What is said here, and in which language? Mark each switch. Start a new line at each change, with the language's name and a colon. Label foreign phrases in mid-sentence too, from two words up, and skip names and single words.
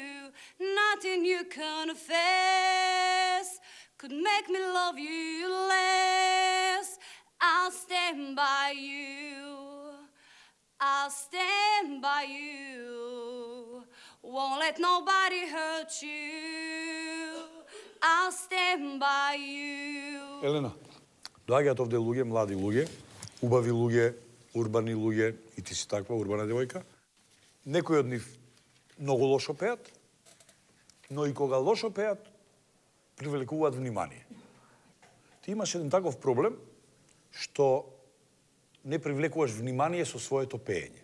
English: Nothing you confess could make me love you less. I'll stand by you. I'll stand by you. Won't let nobody hurt you. I'll stand by you.
Macedonian: Елена, доаѓаат овде луѓе, млади луѓе, убави луѓе, урбани луѓе, и ти си таква урбана девојка. Некои од нив многу лошо пеат, но и кога лошо пеат, привлекуваат внимание. Ти имаш еден таков проблем, што не привлекуваш внимание со своето пеење.